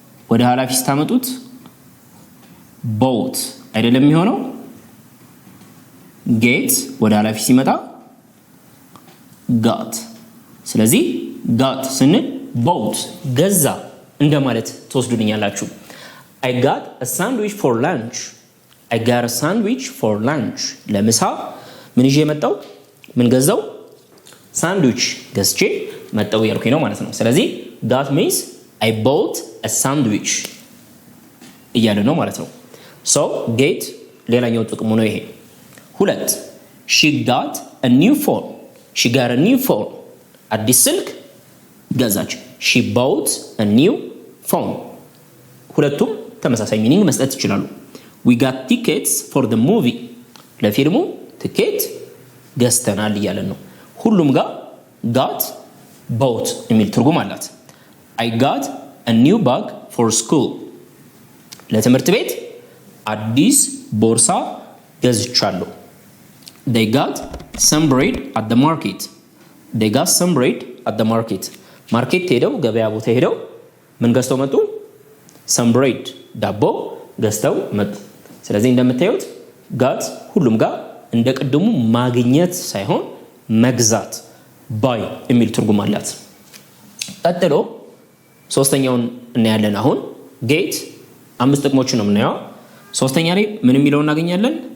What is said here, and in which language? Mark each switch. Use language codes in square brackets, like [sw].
[am] ወደ ኃላፊ ስታመጡት ቦት አይደለም የሚሆነው። ጌት ወደ ኃላፊ ሲመጣ ጋት። ስለዚህ ጋት ስንል ቦት ገዛ እንደማለት ትወስዱልኛላችሁ። [en] I got a sandwich for lunch. I got a sandwich for lunch. [am] ለምሳ ምን ይዤ መጣው? ምን ገዛው? ሳንድዊች ገዝቼ መጣው ያልኩኝ ነው ማለት ነው። ስለዚህ [en] that means I bought a sandwich [am] እያለ ነው ማለት ነው። [en] so get [am] ሌላኛው ጥቅሙ ነው ይሄ። ሁለት [en] she got a new phone. she got a new phone. [am] አዲስ ስልክ ገዛች። [en] she bought a new phone. [am] ሁለቱም ተመሳሳይ ሚኒንግ መስጠት ይችላሉ። [en] we got tickets for the movie. [am] ለፊልሙ ትኬት ገዝተናል እያለን ነው። ሁሉም ጋር got bought የሚል ትርጉም አላት። [en] I got a new bag for school. [am] ለትምህርት ቤት አዲስ ቦርሳ ገዝቻለሁ። [en] they got some bread at the market. they got some bread at the market. [am] ማርኬት ሄደው ገበያ ቦታ ሄደው ምን ገዝተው መጡ? [en] some bread [am] ዳቦ ገዝተው መጡ። ስለዚህ እንደምታዩት got ሁሉም ጋር እንደ ቅድሙ ማግኘት ሳይሆን መግዛት ባይ የሚል ትርጉም አላት። ቀጥሎ ሶስተኛውን እናያለን። አሁን ጌት አምስት ጥቅሞችን ነው የምናየው። ሶስተኛ ላይ ምን የሚለው እናገኛለን?